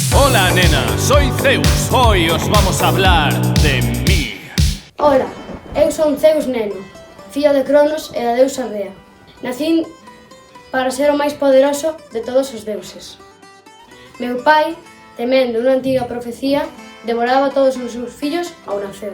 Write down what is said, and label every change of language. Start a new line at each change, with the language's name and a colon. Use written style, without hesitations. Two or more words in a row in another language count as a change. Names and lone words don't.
Spanish: Hola, nena, soy Zeus. Hoy os vamos a hablar de mí.
Galician: Ola, eu son Zeus neno, fillo de Cronos e da deusa Rea. Nacín para ser o máis poderoso de todos os deuses. Meu pai, temendo unha antiga profecía, devoraba todos os seus fillos ao nacer.